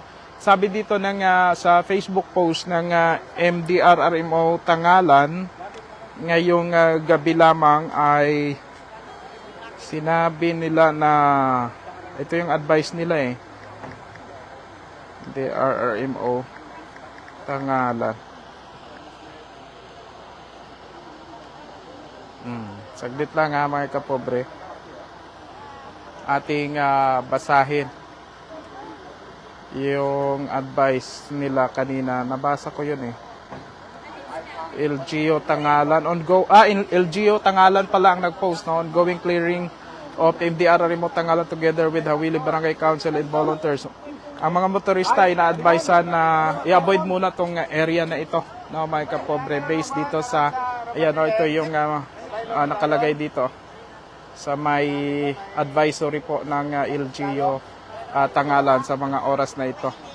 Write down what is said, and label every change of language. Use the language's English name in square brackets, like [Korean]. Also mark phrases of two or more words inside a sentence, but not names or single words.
[Filipino] Sabi dito sa Facebook post ng MDRRMO Tangalan, ngayong gabi lamang ay sinabi nila na ito yung advice nila DRRMO Tangalan. Saglit lang mga kapobre. Ating basahin yung advice nila kanina. Nabasa ko yun LGU Tangalan. LGU Tangalan pala ang nag-post, no? [English] Ongoing clearing of MDRRMO Tangalan together with Hawili Barangay Council and volunteers. [Filipino] Ang mga motorista ay na-advisean na i-avoid muna tong area na ito, no, mga kapobre, based dito sa ito yung nakalagay dito sa may advisory po ng LGU Tangalan sa mga oras na ito.